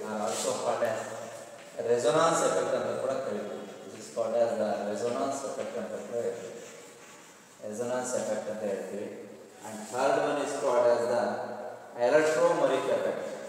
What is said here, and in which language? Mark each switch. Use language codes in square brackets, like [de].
[en] or also called as resonance effect [kn] ಅಂತ ಕೂಡ ಕರಿತೀವಿ. [en] This is called as the resonance effect [kn] ಅಂತ ಕೂಡ ಹೇಳ್ತೀವಿ. resonance effect ಅಂತ ಹೇಳ್ತೀವಿ. [en] And third one is called as the electromeric effect.